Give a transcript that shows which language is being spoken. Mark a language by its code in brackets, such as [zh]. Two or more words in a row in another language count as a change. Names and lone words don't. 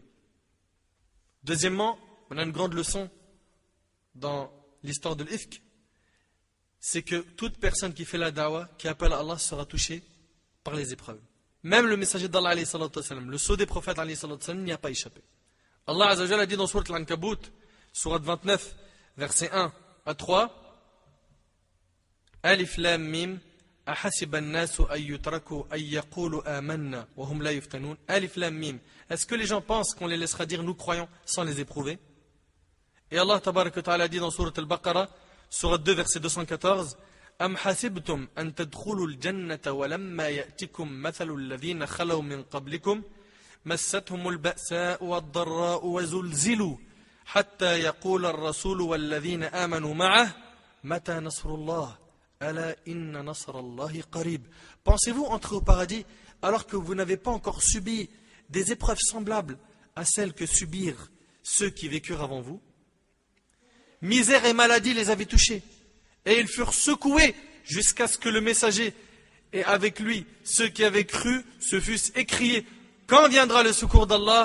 [fr] Deuxièmement, on a une grande leçon dans l'histoire de l'ifk, c'est que toute personne qui fait la da'wah, qui appelle à Allah, sera touchée par les épreuves. Même le messager d'Allah, [ar] عليه الصلاة والسلام, [fr] le sceau des prophètes, [ar] عليه الصلاة والسلام, [fr] n'y a pas échappé. [ar] الله عز وجل [fr] a dit dans Surat Al-Ankabut, Surat 29, versets 1 à 3, [ar] ألم أحسب الناس أن يتركوا أن يقولوا آمنا وهم لا يفتنون ألم. [fr] Est-ce que les gens pensent qu'on les laissera dire nous croyons sans les éprouver? Et [ar] الله تبارك وتعالى [fr] dit dans Surat Al-Baqarah, Surat 2, verset 214, [ar] أم حسبتم أن تدخلوا الجنة ولما يأتكم مثل الذين خلوا من قبلكم مستهم البأساء والضراء وزلزلوا حتى يقول الرسول والذين آمنوا معه متى نصر الله ألا إن نصر الله قريب. [fr] Pensez-vous entrer au paradis alors que vous n'avez pas encore subi des épreuves semblables à celles que subirent ceux qui vécurent avant vous? Misère et maladie les avaient touchés, et ils furent secoués jusqu'à ce que le messager et avec lui ceux qui avaient cru se fussent écriés: quand viendra le secours d'Allah?